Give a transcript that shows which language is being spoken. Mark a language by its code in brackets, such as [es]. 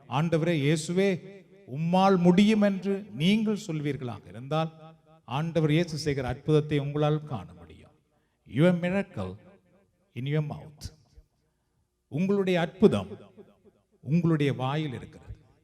[ta] ஆண்டவரே இயேசுவே, உம்மால் முடியும் என்று நீங்கள் சொல்வீர்களாக இருந்தால் ஆண்டவர் இயேசு செய்கிற அற்புதத்தை உங்களால் காண முடியும். [en] Your miracle in your mouth. [ta] உங்களுடைய அற்புதம் உங்களுடைய வாயில் இருக்கிறது.